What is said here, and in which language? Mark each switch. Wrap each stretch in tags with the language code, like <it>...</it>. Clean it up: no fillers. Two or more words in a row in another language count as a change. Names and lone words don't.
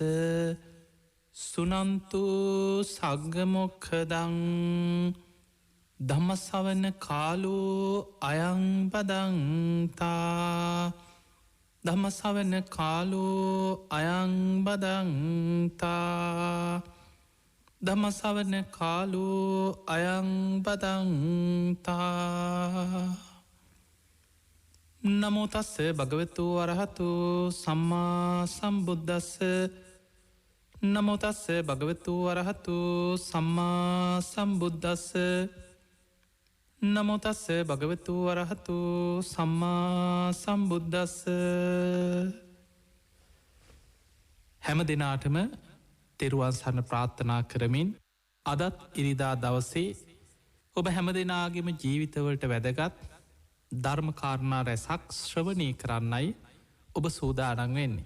<pi>සුනන්තු සග්ග මොක්ඛදං ධම්මසවන කාලෝ අයං බදන්තා ධම්මසවන කාලෝ අයං බදන්තා ධම්මසවන කාලෝ අයං බදන්තා. නමෝ තස්ස භගවතු අරහතු සම්මා සම්බුද්දස්ස නමෝ තස්ස භගවතු අරහතු සම්මා සම්බුද්දස්ස නමෝ තස්ස භගවතු අරහතු සම්මා සම්බුද්දස්ස.</pi> <si>හැම දිනාටම තෙරුවන් සරණ ප්‍රාර්ථනා කරමින් අදත් ඉරිදා දවසේ ඔබ හැම දෙනාගේම ජීවිතවලට වැදගත් ධර්මකාරණා රැසක් ශ්‍රවණය කරන්නයි ඔබ සූදානම් වෙන්නේ.</si>